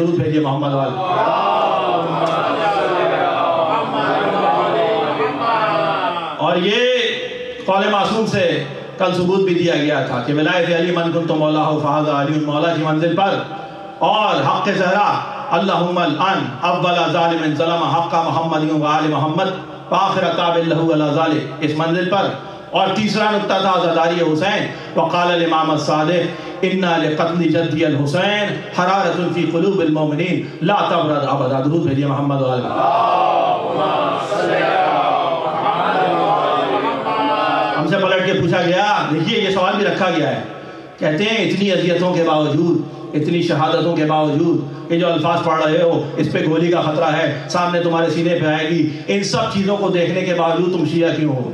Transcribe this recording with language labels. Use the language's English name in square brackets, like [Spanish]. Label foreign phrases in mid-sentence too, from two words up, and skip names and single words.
[Urdu] درود بھیجئے محمد والے۔ اور یہ قول معصوم سے کل ثبوت بھی دیا گیا تھا کہ ولایت علی [Arabic] من کنت مولا فہذا علی مولا [Urdu] کی منزل پر، اور حق زہرا [Arabic] اللہم الان اول ظالم ظلم حق محمد و آل محمد فآخر تابع لہو علی ذالک، [Urdu] اس منزل پر اور تیسرا نقطہ تھا عزاداری حسین. [Arabic] وقال الامام الصادق انا لقتل جدی الحسین حرارت فی قلوب المؤمنین لا تبرد ابدا. [Urdu] درود بھیجیے محمد و آل ہم سے پلٹ کے پوچھا گیا. دیکھیے یہ سوال بھی رکھا گیا ہے. کہتے ہیں اتنی اذیتوں کے باوجود، اتنی شہادتوں کے باوجود، یہ جو الفاظ پڑھ رہے ہو اس پہ گولی کا خطرہ ہے، سامنے تمہارے سینے پہ آئے گی، ان سب چیزوں کو دیکھنے کے باوجود تم شیعہ کیوں ہو؟